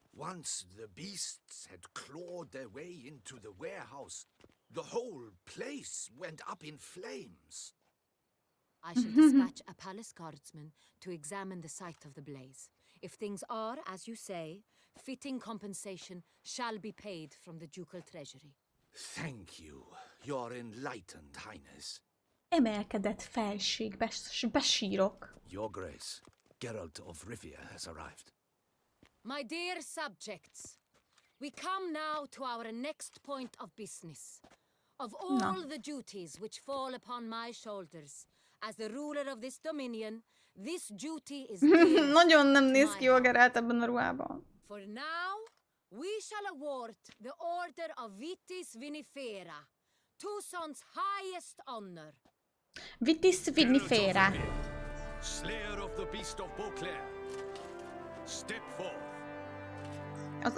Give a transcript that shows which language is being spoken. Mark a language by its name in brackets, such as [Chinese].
[English] Once the beasts had clawed their way into the warehouse, the whole place went up in flames. I shall dispatch a palace guardsman to examine the site of the blaze. If things are, as you say, fitting compensation shall be paid from the ducal treasury. Thank you, your enlightened highness. [Hungarian] Emelkedett felség, besírok. [English] Your grace, Geralt of Rivia has arrived. My dear subjects, we come now to our next point of business. Of all the duties which fall upon my shoulders, as the ruler of this dominion, this duty is [Hungarian] nagyon nem néz ki jól Geralt ebben a ruhában. [English] For now, we shall award the order of Vitis Vinifera, Tucson's highest honor. Vitis Vinifera. Slayer of the beast of Beauclair. Step forth.